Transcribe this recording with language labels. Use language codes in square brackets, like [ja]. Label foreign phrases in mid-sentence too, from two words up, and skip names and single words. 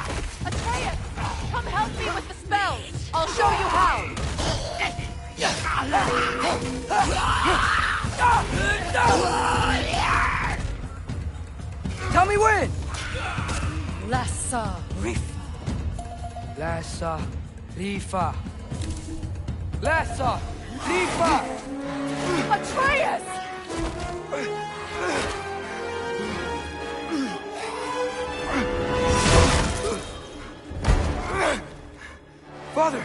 [en] Atreus, come help me with the spells! I'll show you how! Tell me when! Lassa Rifa. Lassa Rifa. Lassa Rifa! Atreus! Father!